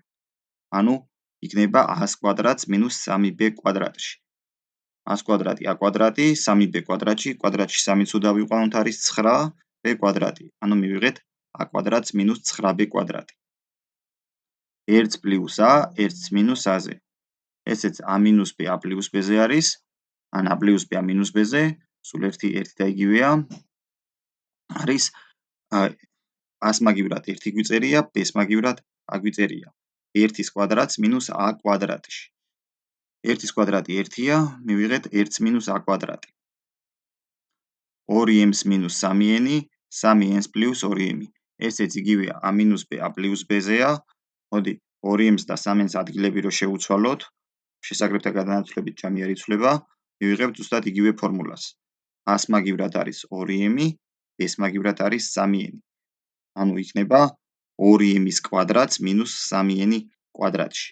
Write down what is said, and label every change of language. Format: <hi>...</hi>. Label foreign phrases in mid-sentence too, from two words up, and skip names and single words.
<ka>ანუ იქნება a-ს კვადრატს - 3b კვადრატში. a-ს კვადრატი a კვადრატი, 3b კვადრატში, კვადრატში 3-ს უნდა ვიყვანოთ არის 9b კვადრატი. ანუ მივიღეთ a კვადრატს - 9b კვადრატი. 1 + a 1 - a-ზე. ესეც a - b a + b-ზე არის, ან a + b a - b-ზე, სულ ერთი და იგივეა. არის a-ს მაგივრად 1 გვიწერია, b-ს მაგივრად a გვიწერია. 1-ის კვადრატს - a კვადრატში. 1-ის კვადრატი 1-ია, მივიღეთ 1 - a კვადრატი. 2m - 3n, 3n + 2m. ესეც იგივეა a - b a + b-ზეა. მოდი 2m-ს და 3n-ს ადგილები რო შევუცვალოთ, შესაგრებთა გადანაცვლებით ჯამი არ იცვლება, მივიღებთ ზუსტად იგივე ფორმულას. a-ს მაგივრად არის 2m, b-ს მაგივრად არის 3n. ანუ იქნება 2m-ის კვადრატს - 3n კვადრატში.</ka>